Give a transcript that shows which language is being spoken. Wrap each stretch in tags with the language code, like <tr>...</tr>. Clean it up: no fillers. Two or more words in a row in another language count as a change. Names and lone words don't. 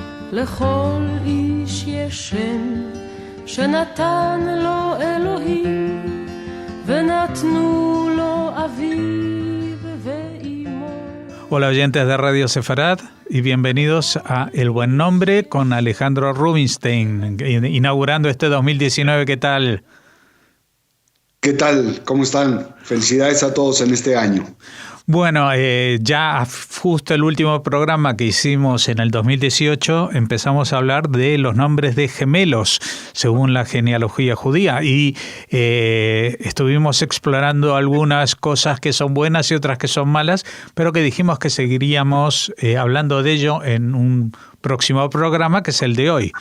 <he>לכל איש יש שם שנתן לו אלוהים ונתנו לו אביו ואימו.</he> <es>Hola oyentes de Radio Sefarad y bienvenidos a El Buen Nombre con Alejandro Rubinstein, inaugurando este 2019. ¿Qué tal? ¿Qué tal? ¿Cómo están? Felicidades a todos en este año. Bueno, ya justo el último programa que hicimos en el 2018 empezamos a hablar de los nombres de gemelos según la genealogía judía y estuvimos explorando algunas cosas que son buenas y otras que son malas, pero que dijimos que seguiríamos hablando de ello en un próximo programa que es el de hoy.</es>